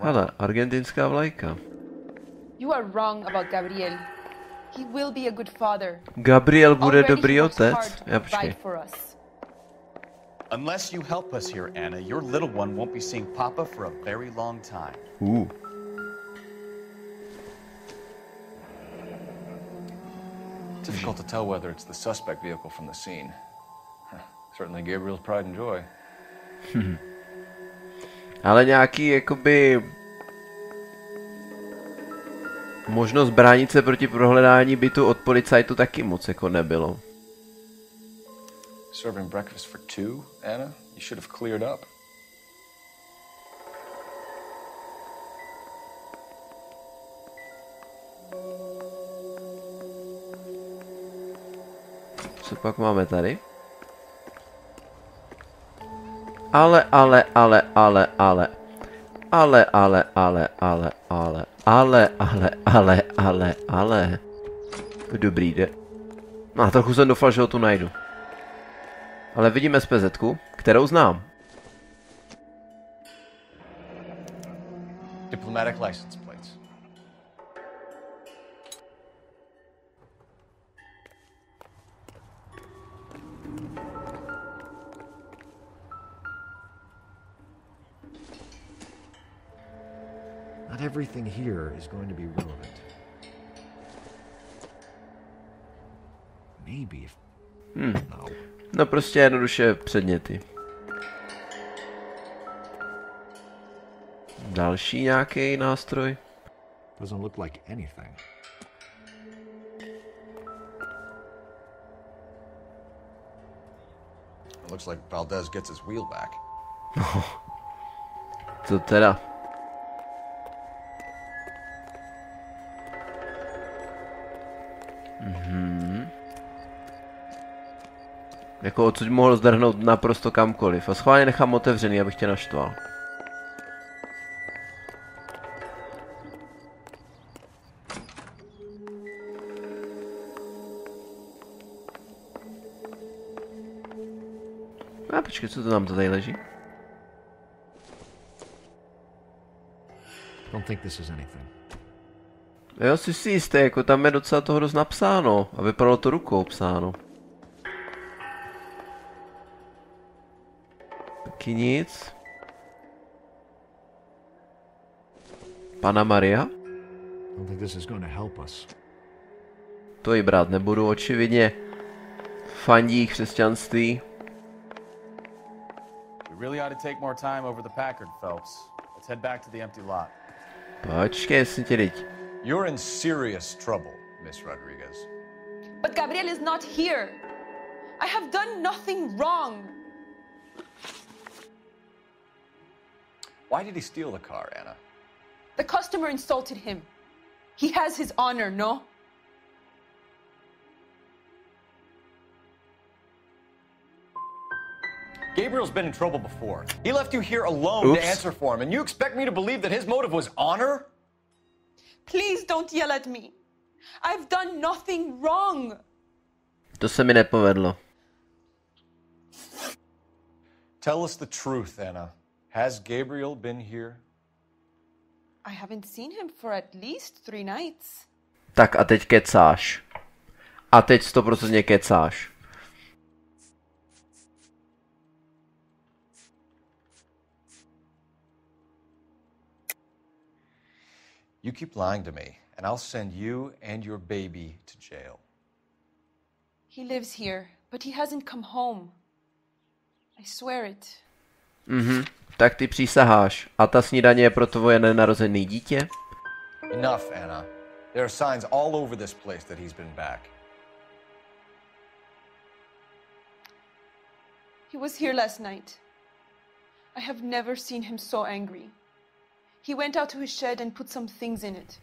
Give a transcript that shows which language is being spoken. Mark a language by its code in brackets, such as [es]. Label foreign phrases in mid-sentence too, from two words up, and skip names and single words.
[cs] Hele, argentinská vlajka. [en] You are wrong about Gabriel. He will be a good father. [cs] Gabriel bude dobrý otec. Já počkej. [en] Unless you help us here, Anna, your little one won't be seeing Papa for a very long time. Difficult to tell whether it's the suspect vehicle from the scene. Certainly Gabriel's pride and joy. [cs] Ale nějaký, jakoby... možnost bránit se proti prohledání bytu od policajtu taky moc jako nebylo. [en] Serving breakfast for two, Anna? You should have cleared up. [cs] Co pak máme tady? Ale. Dobrý, jde. No, trochu jsem doufal, že ho tu najdu. Ale vidíme SPZ-ku, kterou znám. [en] Diplomatic license plates. Not everything here is going to be relevant. Maybe if... [cs] No prostě jednoduše předměty. Další nějaký nástroj? [en] Doesn't look like anything. It looks like Valdez gets his wheel back. [cs] Co teda? Jako odsud mohl zdrhnout naprosto kamkoliv. A schválně nechám otevřený, abych tě naštval. A počkej, co to nám to tady leží? [en] Don't think this is anything. [cs] Jo, jsi si jistý, jako tam je docela toho dost napsáno. A vypadalo to rukou psáno. Taky nic. Pana Maria? [en] Don't think this is going to help us. [cs] To ji brát nebudu, očividně. Fandí křesťanství. [en] We really ought to take more time over the Packard, Phelps. Let's head back to the empty lot. [cs] Počkej, si tě teď. [en] You're in serious trouble, Miss Rodriguez. But Gabriel is not here. I have done nothing wrong. Why did he steal the car, Anna? The customer insulted him. He has his honor, no? Gabriel's been in trouble before. He left you here alone to answer for him, and you expect me to believe that his motive was honor? Please don't yell at me. I've done nothing wrong. [cs] To se mi nepovedlo. [en] Tell us the truth, Anna. Has Gabriel been here? I haven't seen him for at least 3 nights. [cs] Tak a teď kecáš. A teď 100% kecáš. [en] You keep lying to me, and I'll send you and your baby to jail. He lives here, but he hasn't come home. I swear it. [cs] Tak ty přísaháš. A ta snídaně je pro tvoje nenarozené dítě? [en] Enough, Anna. There are signs all over this place that he's been back. He was here last night. I have never seen him so angry. He went out to his shed and put some things in it.